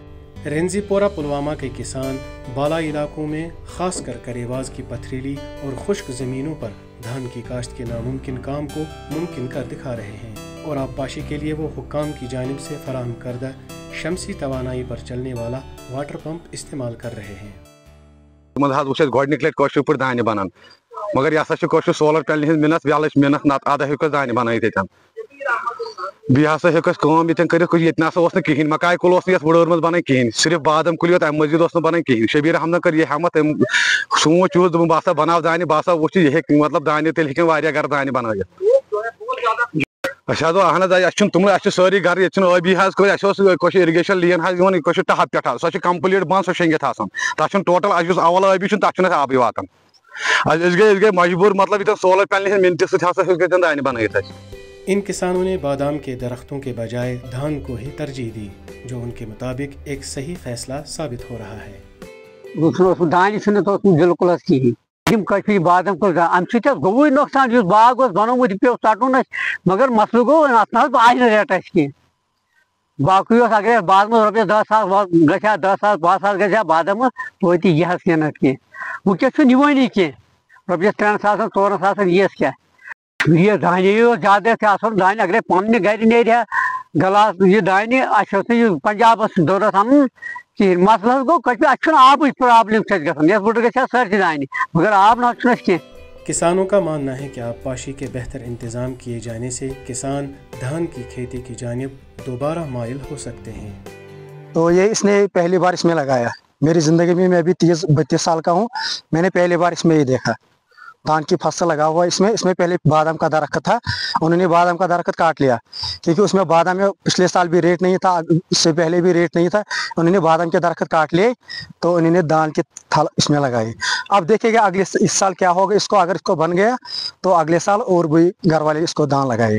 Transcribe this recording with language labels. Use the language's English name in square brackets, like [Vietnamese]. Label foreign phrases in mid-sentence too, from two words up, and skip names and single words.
[Urdu] رینزی پورہ پلوامہ کے کسان بالائی علاقوں میں خاص کر کریواز کی پتھریلی اور خشک زمینوں پر دھان کی کاشت کے ناممکن کام کو ممکن کر دکھا رہے ہیں اور آبپاشی کے لیے وہ حکام کی جانب سے فراہم کردہ شمسی توانائی پر چلنے والا واٹر پمپ استعمال کر رہے ہیں۔ [Kashmiri] گۄڈنِکۍ لٹہِ کٲشِر پٲٹھۍ دانہِ بنان مگر یہِ ہسا چھُ کٲشُر سولر پیٚنلہِ ہٕنٛز محنت ویلٕچ محنت نتہٕ اَدٕ ہیوٚک اَسہِ دانہِ بنٲیِتھ ییٚتٮ۪ن بیٚیہِ ہسا ہیوٚک اَسہِ کٲم ییٚتٮ۪ن کٔرِتھ ییٚتہِ نسا اوس نہٕ کِہیٖنۍ مکاے کُل اوس نہٕ یتھ وُڑٲر منٛز بنان کِہیٖنۍ صرف بادام کُلی یوت اَمہِ مٔزیٖد اوس نہٕ بنان کِہیٖنۍ شبیٖر احمدن کٔر یہِ ہٮ۪مت تٔمۍ سوٗنٛچ یُہُس دوٚپُن بہٕ ہسا بناو دانہِ بہٕ ہسا وُچھِ یہِ ہیٚکہِ مطلب دانہِ تیٚلہِ ہیٚکن واریاہ گرٕ دانہِ بنٲیِتھ أسۍ حظ اہن حظ اَسہِ چھُنہٕ تِمنٕے اَسہِ چھِ سٲری گرٕ ییٚتہِ چھُنہٕ ٲبی حظ اَسہِ اوس کٲشِر [English] irrigation line [Kashmiri] حظ یِوان کٲشِر ٹہب پٮ۪ٹھ حظ سۄ چھِ کمپلیٖٹ بنٛد سۄ شیٚنگِتھ آسان تتھ چھُنہٕ ٹوٹل اَسہِ یُس اول ٲبی چھُنہٕ تتھ چھُنہٕ اَسہِ آبٕے واتان أسۍ گٔے مجبوٗر مطلب ییٚتٮ۪ن سولر پینلہِ ہٕنٛز مِنتہِ سۭتۍ ہسا ہیوٚک ییٚتٮ۪ن دانہِ بنٲیِتھ اَسہِ۔ [Urdu] ان کسانوں نے بادام کے درختوں کے بجائے دھان کو ہی ترجیح دی جو ان کے مطابق ایک صحیح فیصلہ ثابت ہو رہا ہے۔ [Kashmiri] دانہِ چھُنہٕ توٚتھ بالکل حظ کِہیٖنۍ یِم کشمیٖری بادام کُلۍ اَمہِ سۭتۍ حظ گوٚوُے نۄقصان یُس باغ اوس بنومُت یہِ پیوٚو ژٹُن اَسہِ مگر مسلہٕ گوٚو اَتھ نہ حظ آے نہٕ ریٹ اَسہِ کینٛہہ باقٕے اوس اگر اَسہِ بازرٕ منٛز رۄپیس 10 ساس گژھِ ہا 10 ساس 12 ساس گژھِ ہا بادامس توتہِ یہِ حظ کینٛہہ نتہٕ کینٛہہ وٕنکیٚس چھُنہٕ یِوٲنی کینٛہہ رۄپیس 3 ساسن 4 ساسن یِیَس کیٛاہ یہِ دانے اوس زیادٕ اَسہِ اصل دانہِ اگرے پننہِ گرِ نیرِ ہا گلاس یہِ دانہِ اَسہِ اوس نہٕ یہِ پنجابس ضروٗرت اَنُن کِہیٖنۍ مسلہٕ حظ گوٚو اَسہِ چھُنہٕ آبٕچ پرابلم چھِ اَسہِ گژھان یتھ بٔڑ گژھِ ہا سٲرسٕے دانہِ مگر آب نہ حظ چھُنہٕ اَسہِ کینٛہہ۔ [Urdu] کسانوں کا ماننا ہے کہ آبپاشی کے بہتر انتظام کیے جانے سے کسان دھان کی کھیتی کی جانب دوبارہ مائل ہو سکتے ہیں۔ تو یہ اس نے پہلی بار اس میں لگایا میری زندگی میں ابھی 30-32 سال کا ہوں میں نے پہلی بار اس میں یہ دیکھا دھان کی فصل لگا ہوا اس میں پہلے بادام کا درخت تھا انہوں نے بادام کا درخت کاٹ لیا کیونکہ اس میں بادام میں پچھلے سال بھی ریٹ نہیں تھا اس سے پہلے بھی ریٹ نہیں تھا انہوں نے بادام کے درخت کاٹ لیے تو انہوں نے دھان کے تھل اس میں لگائی اب دیکھیں گے اگلے اس سال کیا ہوگا اس کو اگر اس کو بن گیا تو اگلے سال اور بھی گھر والے اس کو دھان لگائے۔